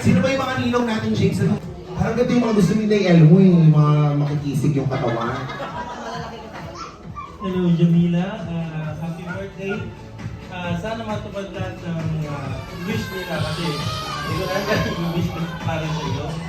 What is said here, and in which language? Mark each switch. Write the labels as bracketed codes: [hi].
[tl] Sino ba yung mga ninong natin, James? Parang ganito yung mga gusto ni Elmo, yung mga makikisig yung katawan. [en] Hello Jamila, happy birthday. [tl] Sana matupad lahat ng wish nila kasi hindi ko alam yung wish ko para sa iyo.